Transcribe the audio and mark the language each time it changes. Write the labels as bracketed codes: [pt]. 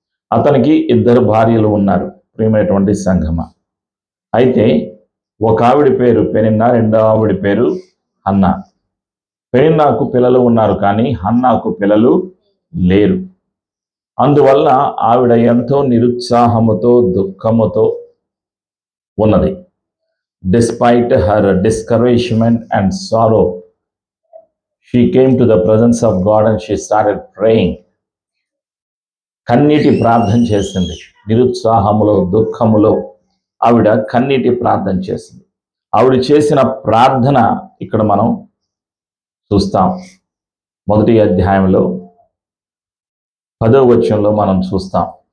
[te] అతనికి 2 భార్యలు ఉన్నారు. ప్రియమైనటువంటి సంఘమా, అయితే ఒక ఆవిడ పేరు పెనిన్నా, రెండో ఆవిడ పేరు హన్నా. పెనిన్నాకు పిల్లలు ఉన్నారు కానీ హన్నాకు పిల్లలు లేరు. అందువల్ల ఆవిడ ఎంతో నిరుత్సాహముతో, దుఃఖముతో ఉన్నది. [en] Despite her discouragement and sorrow, she came to the presence of God and she started praying. [te] కన్నీటి ప్రార్థన చేసింది. నిరుత్సాహములో, దుఃఖములో ఆవిడ కన్నీటి ప్రార్థన చేసింది. ఆవిడ చేసిన ప్రార్థన ఇక్కడ మనం చూస్తాం. మొదటి అధ్యాయంలో 10వ వచనంలో మనం చూస్తాం.